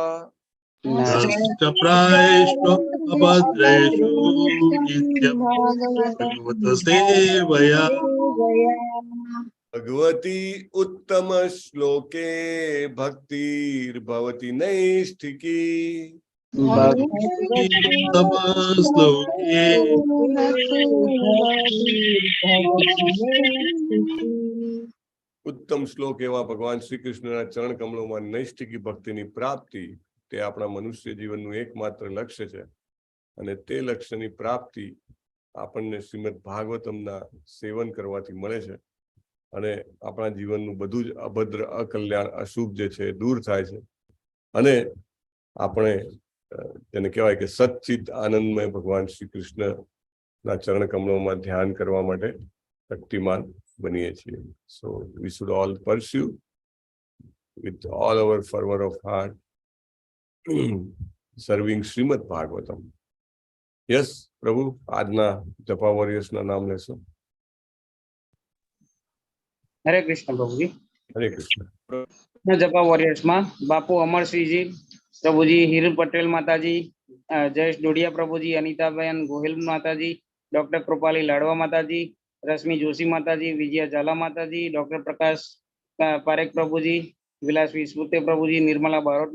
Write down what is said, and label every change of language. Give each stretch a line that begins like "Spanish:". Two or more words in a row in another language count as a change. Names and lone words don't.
Sanskrit: नष्टप्रायेषु अभद्रेषु नित्यं भगवतसेवया भगवती उत्तम श्लोके भक्तिर्भवति नैष्ठिकी उत्तमश्लोके
Gujarati: ઉત્તમ શ્લોક એવા ભગવાન શ્રી કૃષ્ણના ચરણ કમળોમાં નૈષ્ઠિકી ભક્તિની પ્રાપ્તિ તે આપણા મનુષ્ય જીવનનું એકમાત્ર લક્ષ્ય છે અને તે લક્ષ્યની પ્રાપ્તિ આપણને શ્રીમદ ભાગવતમના સેવન કરવાથી મળે છે અને આપણા જીવનનું બધું જ અભદ્ર અકલ્યાણ અશુભ જે છે દૂર થાય છે અને આપણે જેને કહેવાય કે સચ્ચિત આનંદમય ભગવાન શ્રી કૃષ્ણના ચરણ કમળોમાં ધ્યાન કરવા માટે શક્તિમાન બનીએ છીએ.
English: So we should all pursue with all our fervor of heart serving Srimad Bhagavatam. Yes,
Gujarati: પ્રભુ આજના જપા વોરિયર્સના નામ લેશો. હરે કૃષ્ણ પ્રભુજી. હરે કૃષ્ણ. જપા વોરિયર્સ માં બાપુ અમરસિંહજી પ્રભુજી, હિરલ પટેલ માતાજી, જયેશ ડોડિયા પ્રભુજી, અનિતાબેન ગોહિલ માતાજી, ડોક્ટર કૃપાલી લાડવા માતાજી, રશ્મિ જોશી માતાજી, વિજયા ઝાલા માતાજી, ડોક્ટર પ્રકાશ પારેખ પ્રભુજી, વિલાસ વિસ્મૃતે પ્રભુજી, નિર્મલા બારોટ